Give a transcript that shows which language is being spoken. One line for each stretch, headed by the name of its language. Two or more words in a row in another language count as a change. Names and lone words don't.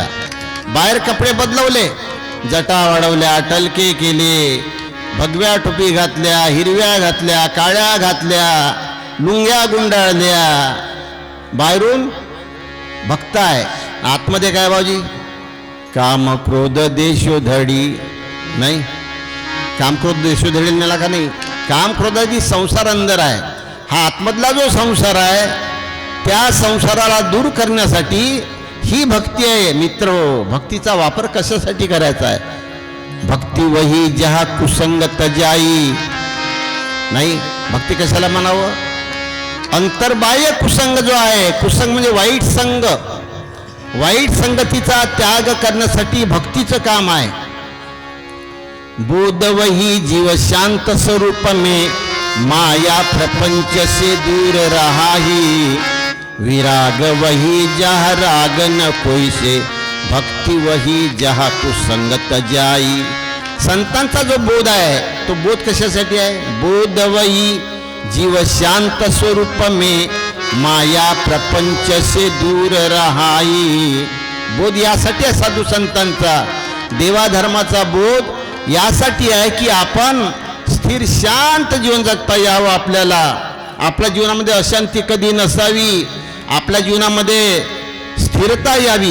Marathi: बाहेर कपडे बदलवले, जटा वाढवल्या, टलके केले, भगव्या टोपी घातल्या, हिरव्या घातल्या, काळ्या घातल्या, लुंग्या गुंडाळल्या, बाहेरून भक्त आहे, आतमध्ये काय बाबाजी, काम क्रोध देशोधडी नाही. काम क्रोध देशोधडी नेला का नाही. काम क्रोधाची संसार अंदर आहे. हा आतमधला जो संसार आहे त्या संसाराला दूर करण्यासाठी ही भक्ती आहे. मित्र, भक्तीचा वापर कशासाठी करायचा आहे.
Hindi: भक्ती वही जहा कुसंग तजाई नाही.
Marathi: भक्ती कशाला म्हणावं, अंतर्बाह्य कुसंग जो आहे, कुसंग म्हणजे वाईट संग, वाईट संगतीचा त्याग करण्यासाठी भक्तीचं काम आहे.
Hindi: बोध वही जीव शांत स्वरूप में माया प्रपंच से दूर रहाही, विराग वही जहाँ राग न कोई से, भक्ती वही जहाँ कुसंगत जाई.
Marathi: संतांचा जो बोध आहे तो बोध कशासाठी आहे,
Hindi: बोध वही जीव शांत स्वरूप में माया प्रपंच से दूर रहाई.
Marathi: बोध यासाठी आहे साधू संतांचा, देवाधर्माचा बोध यासाठी आहे की आपण स्थिर शांत जीवन जगता यावं. आपल्याला आपल्या जीवनामध्ये अशांती कधी नसावी, आपल्या जीवनामध्ये स्थिरता यावी.